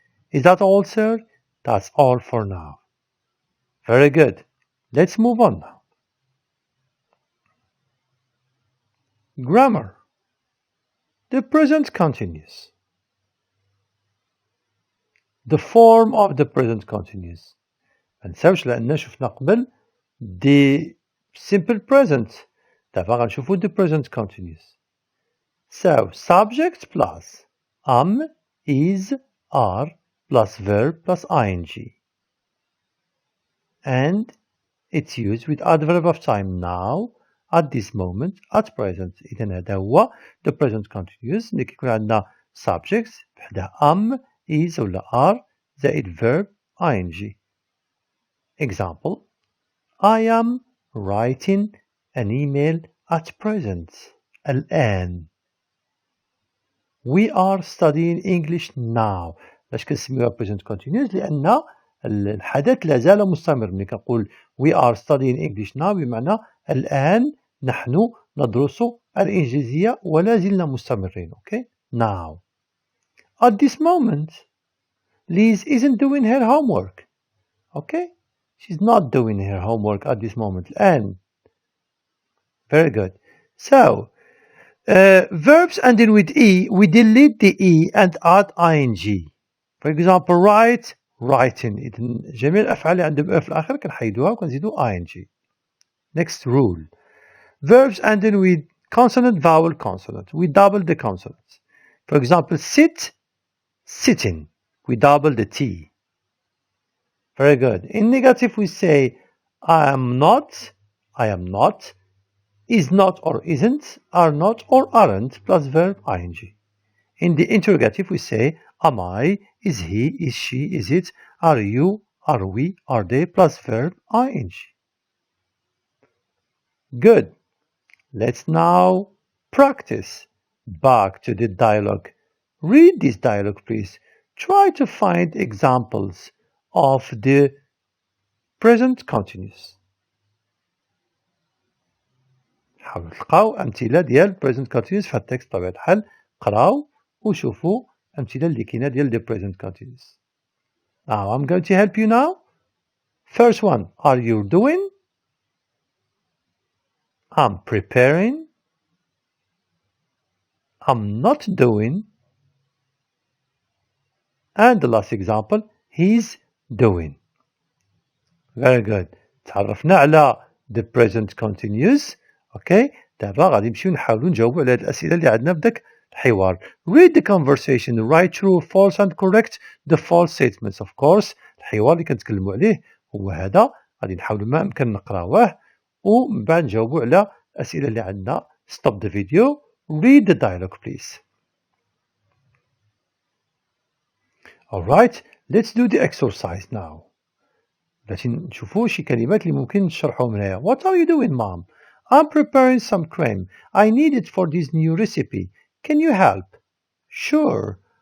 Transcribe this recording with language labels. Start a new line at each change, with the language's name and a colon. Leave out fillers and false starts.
English: Is that all, sir? That's all for now. Very good. Let's move on now. Grammar. The present continuous. The form of the present continuous.
Arabic: ما نساوش لأننا شفنا قبل the simple present. دابا غنشوفو
English: the present continuous. So, subject plus is, are plus verb plus ing. And it's used with adverb of time now, at this moment, at present.
Arabic: إذن هذا هو the present continuous. ملي كيكون عندنا subjects بحدا is ولا are زائد verb ing.
English: Example, I am writing an email at present.
Arabic: الآن.
English: We are studying English now.
Arabic: باش كنسميوها present continuous لأن الحدث لا زال مستمر. ملي كنقول
English: we are studying English now
Arabic: بمعنى الآن نحن ندرس الإنجليزية ولا زلنا مستمرين.
English: Okay? Now. At this moment, Liz isn't doing her homework. Okay? She's not doing her homework at this moment.
Arabic: الآن.
English: Very good. So, verbs ending with E, we delete the E and add ing. For example, write, writing.
Arabic: جميع الأفعال اللي عندهم أ في الآخر كنحيدوها وكنزيدو ing.
English: Next rule. Verbs ending with consonant, vowel, consonant. We double the consonants. For example, sit, sitting. We double the T. Very good. In negative, we say I am not, is not or isn't, are not or aren't, plus verb ing. In the interrogative, we say am I, is he, is she, is it, are you, are we, are they, plus verb ing. Good. Let's now practice. Back to the dialogue. Read this dialogue, please. Try to find examples of the present continuous.
Arabic: حاولوا تلقاو أمثلة ديال present continuous في التكست بطبيعة الحال. قراو وشوفوا أمثلة اللي كاينة ديال the present continuous.
English: Now I'm going to help you now. First one, are you doing? I'm preparing. I'm not doing. And the last example, he's doing. Very good.
Arabic: تعرفنا على the present continuous.
English: Okay.
Arabic: دابا غادي نمشيو نحاولوا نجاوبوا على هاد الأسئلة اللي عندنا في داك الحوار.
English: Read the conversation, write true, false and correct the false statements. Of course
Arabic: الحوار اللي كنتكلموا عليه هو هذا. غادي نحاولوا ما أمكن نقراوه ومن بعد نجاوبوا على الأسئلة اللي عندنا.
English: Stop the video. Read the dialogue please. Alright, let's do the exercise now.
Arabic: باش نشوفوا شي كلمات اللي ممكن نشرحوهم هنايا.
English: What are you doing, mom? I'm preparing some cream. I need it for this new recipe. Can you help? Sure.